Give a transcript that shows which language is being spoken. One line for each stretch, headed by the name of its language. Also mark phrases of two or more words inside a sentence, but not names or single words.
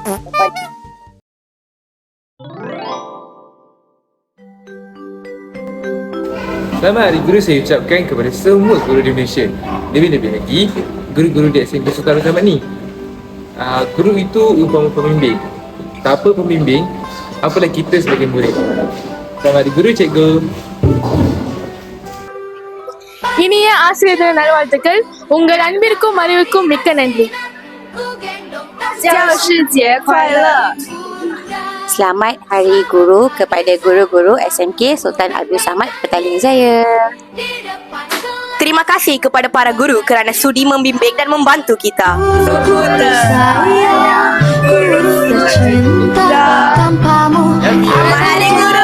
Malay: Selamat Hari Guru saya ucapkan kepada semua guru di Malaysia. Lebih-lebih lagi, guru-guru di SMK Sultan Abdul Samad ni. Guru itu umpama pembimbing. Tanpa pembimbing, apalah kita sebagai murid. Selamat Hari Guru, Cikgu.
Tamil: இனிய ஆசிரியர் தின நல்வாழ்த்துக்கள். உங்கள் அன்பிற்கும் அறிவுக்கும் மிக்க நன்றி.
Chinese: 教师节快乐！
Malay: Selamat Hari Guru kepada guru-guru SMK Sultan Abdul Samad Petaling Jaya. Terima kasih kepada para guru kerana sudi membimbing dan membantu kita. Selamat Hari Guru.